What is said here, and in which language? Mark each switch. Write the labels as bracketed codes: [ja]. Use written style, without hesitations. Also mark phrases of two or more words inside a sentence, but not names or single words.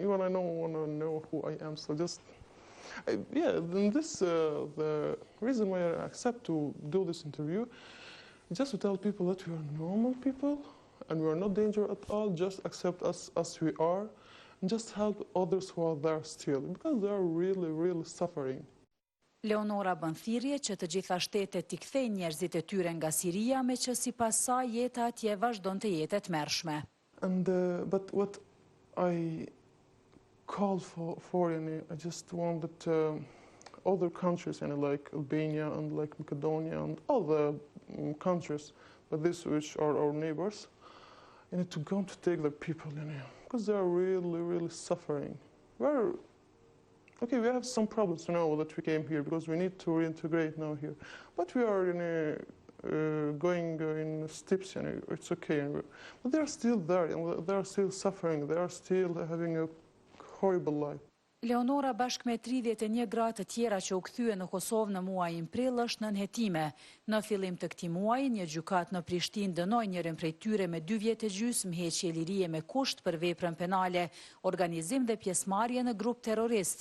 [en] Even I don't want to know who I am. So just Then this the reason why I accept to do this interview is just to tell people that we are normal people and we are not dangerous at all. Just accept us as we are, and just help others who are there still because they are really suffering. [sq] Leonora bën thirrje që të gjitha shtetet t'i kthejnë njerëzit e tyre nga Siria, me që sipas saj jeta atje vazhdon të jetë e tmerrshme. [en] And but what I call for I just want that other countries, like Albania and like Macedonia and all the countries, but these which are our neighbors, to go to take their people, because they are really suffering. okay, we have some problems now that we came here because we need to reintegrate now here. But we are going in steps, it's okay. But they are still there, and they are still suffering. They are still having a horrible life. [sq] Leonora bashkë me 31 gra të tjera që u kthye në Kosovë në muajin prill është nën hetime. Në fillim të këtij muaji, një gjykat në Prishtinë dënoi njërin prej tyre me 2 vjet e gjysmë heqje lirie me kusht për veprën penale, organizim dhe pjesëmarrje në grup terrorist.